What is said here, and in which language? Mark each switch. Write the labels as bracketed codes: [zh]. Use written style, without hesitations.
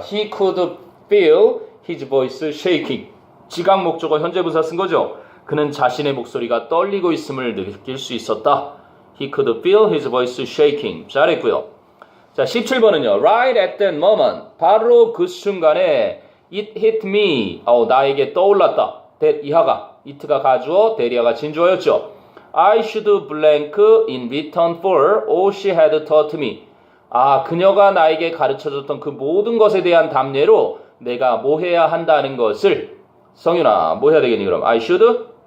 [en] He could feel his voice shaking. [ko] 지각 목적어 현재 분사 쓴 거죠. 그는 자신의 목소리가 떨리고 있음을 느낄 수 있었다. [en] He could feel his voice shaking. [ko] 잘했고요. 자, 17번은요. [en] Right at that moment. [ko] 바로 그 순간에 [en] it hit me. [ko] 나에게 떠올랐다. that 이하가 it가 가주어, 대리어가 진주어였죠. [en] I should blank in return for all she had taught me. [ko] 그녀가 나에게 가르쳐줬던 그 모든 것에 대한 답례로 내가 뭐 해야 한다는 것을 성윤아, 뭐 해야 되겠니 그럼? [en] I should?